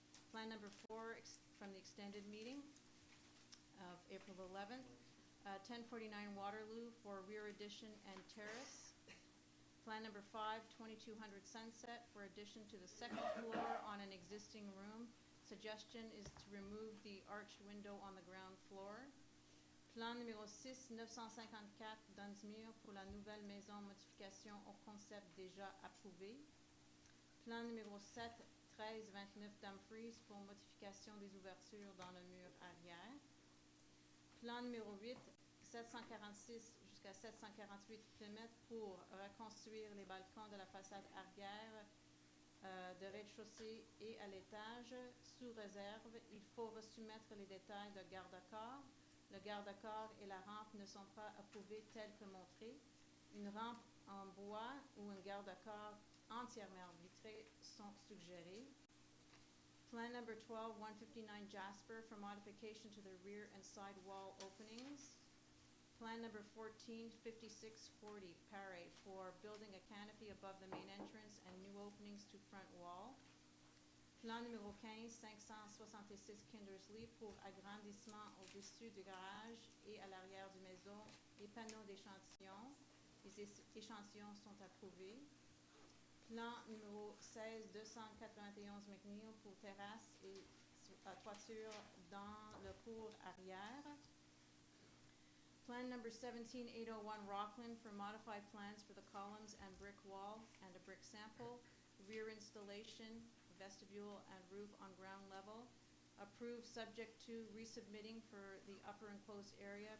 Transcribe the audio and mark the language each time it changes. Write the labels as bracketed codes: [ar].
[en] Plan number 4 from the extended meeting of April the 11th. 1049 Waterloo for rear addition and terrace. Plan number 5, 2200 Sunset for addition to the second floor on an existing room. Suggestion is to remove the arched window on the ground floor. [fr] Plan numéro 6, 954 Dunsmuir pour la nouvelle maison modification au concept déjà approuvé. Plan numéro 7, 1329 Dumfries pour modification des ouvertures dans le mur arrière. Plan numéro 8, 746 jusqu'à 748 Plymouth pour reconstruire les balcons de la façade arrière de rez-de-chaussée et à l'étage, sous réserve. Il faut resoumettre les détails de garde-corps. Le garde-corps et la rampe ne sont pas approuvés tels que montrés. Une rampe en bois ou un garde-corps entièrement vitré sont suggérés. [en] Plan number 12, 159 Jasper for modification to the rear and side wall openings. Plan number 14, 5640 Paré for building a canopy above the main entrance and new openings to front wall. [fr] Plan numéro 15, 566 Kindersley pour agrandissement au-dessus du garage et à l'arrière du maison et panneaux d'échantillons. Les échantillons sont approuvés. Plan numéro 16, 291 McNeil pour terrasse et toiture dans le cour arrière. [en] Plan number 17, 801 Rockland for modified plans for the columns and brick wall and a brick sample, rear installation, vestibule and roof on ground level. Approved subject to resubmitting for the upper enclosed area.